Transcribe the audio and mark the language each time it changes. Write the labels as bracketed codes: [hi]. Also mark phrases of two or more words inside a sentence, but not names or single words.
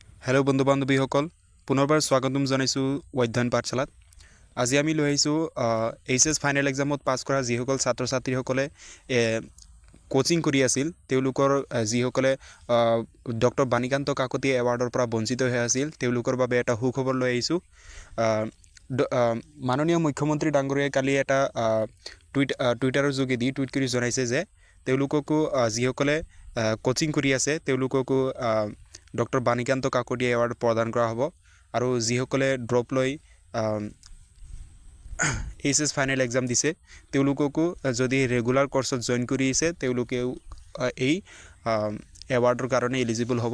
[as] হেলো বন্ধু বান্ধৱীসকল পুনৰ্বাৰ স্বাগতম জনাইছু অধ্যয়ন পাঠশালাত। আজি আমি লৈ আহিছো [en] HS final exam [as] পাস কৰা যিসকল ছাত্ৰ ছাত্ৰীসকলে কোচিং কৰি আছিল তেওঁলোকৰ যিসকলে ডক্টৰ বাণীকান্ত কাকতি এৱাৰ্ডৰ পৰা বঞ্চিত হৈ আছিল তেওঁলোকৰ বাবে এটা সুখবৰ লৈ আহিছো। মাননীয় মুখ্যমন্ত্ৰী ডাঙৰীয়াই কালি এটা টুইটাৰৰ যোগেদি টুইট কৰি জনাইছে যে তেওঁলোককো যিসকলে কোচিং কৰি আছে তেওঁলোককো ডক্টৰ বাণীকান্ত কাকতি এৱাৰ্ড প্ৰদান কৰা হ'ব আৰু যিসকলে ড্ৰপ লৈ [en] HS final exam [as] দিছে তেওঁলোককো যদি [en] regular course [as] জয়েন কৰি আছে তেওঁলোকে এই এৱাৰ্ডৰ কাৰণে এলিজিবল হ'ব।